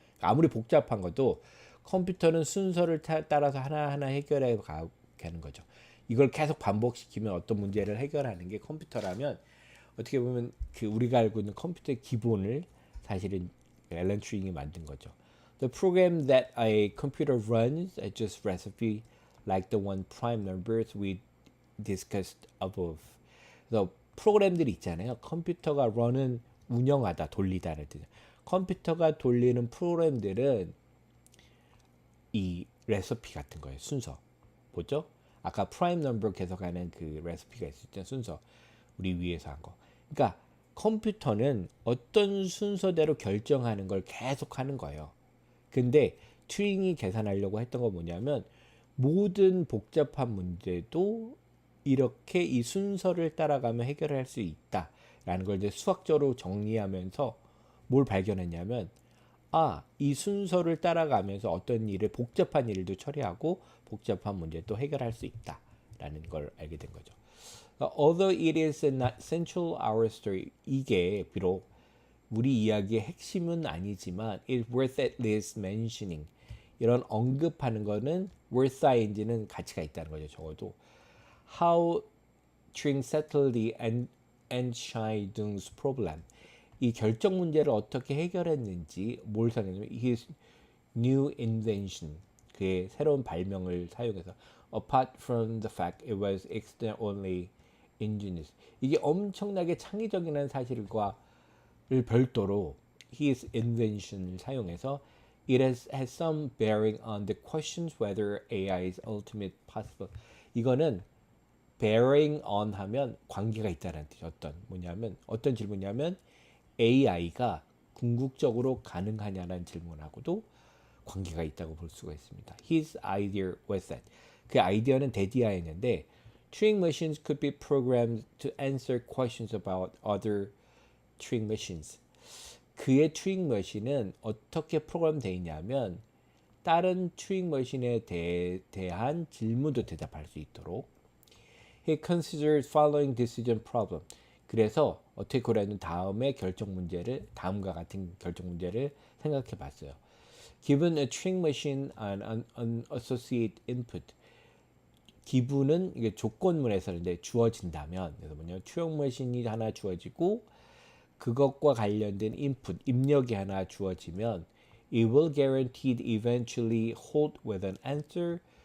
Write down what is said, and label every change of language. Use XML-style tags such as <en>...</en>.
<ko>아무리 복잡한 것도 컴퓨터는 순서를 따라서 하나하나 해결해 가는 거죠. 이걸 계속 반복시키면 어떤 문제를 해결하는 게 컴퓨터라면, 어떻게 보면 그 우리가 알고 있는 컴퓨터의 기본을 사실은 앨런 튜링이 만든 거죠.</ko> <en>The program that a computer runs adjusts recipe like the one prime numbers we discussed above.</en> <ko>그래서 프로그램들이 있잖아요. 컴퓨터가 run은 운영하다, 돌리다를 뜻이죠. 컴퓨터가 돌리는 프로그램들은 이 레시피 같은 거예요. 순서. 뭐죠? 아까 프라임 넘버 계속하는 그 레시피가 있었죠. 순서. 우리 위에서 한 거. 그러니까 컴퓨터는 어떤 순서대로 결정하는 걸 계속 하는 거예요. 근데 튜링이 계산하려고 했던 건 뭐냐면, 모든 복잡한 문제도 이렇게 이 순서를 따라가면 해결할 수 있다라는 걸 이제 수학적으로 정리하면서 뭘 발견했냐면, 이 순서를 따라가면서 어떤 일을, 복잡한 일도 처리하고 복잡한 문제도 해결할 수 있다라는 걸 알게 된 거죠.</ko> <en>Although it is not central our story,</en> <ko>이게 비록 우리 이야기의 핵심은 아니지만</ko> <en>it's worth at least mentioning.</en> <ko>이런 언급하는 거는 worth인지는 가치가 있다는 거죠. 적어도</ko> <en>how Turing settled the Entscheidungs problem.</en> <ko>이 결정 문제를 어떻게 해결했는지, 뭘 사용했냐면</ko> <en>his new invention,</en> <ko>그의 새로운 발명을 사용해서</ko> <en>apart from the fact it was extremely ingenious.</en> <ko>이게 엄청나게 창의적이라는 사실과를 별도로</ko> <en>his invention을 사용해서 it has some bearing on the questions whether AI is ultimate possible.</en> <ko>이거는 bearing on 하면 관계가 있다는 뜻이 어떤 질문이냐면 AI가 궁극적으로 가능하냐는 질문하고도 관계가 있다고 볼 수가 있습니다.</ko> <en>His idea was that.</en> <ko>그 아이디어는 대디아였는데</ko> <en>Turing machines could be programmed to answer questions about other Turing machines.</en> <ko>그의 튜링 머신은 어떻게 프로그램되어 있냐면 다른 튜링 머신에 대한 질문도 대답할 수 있도록.</ko> <en>He considered following decision problem.</en> <ko>그래서 어떻게 고려하는 다음과 같은 결정 문제를 생각해 봤어요.</ko> <en>Given a Turing machine an associate input.</en> <ko>기분은 이게 조건문에서인데 주어진다면, 그래서 튜링 머신이 하나 주어지고 그것과 관련된 인풋, 입력이 하나 주어지면</ko> <en>it will guaranteed eventually hold with an answer.</en>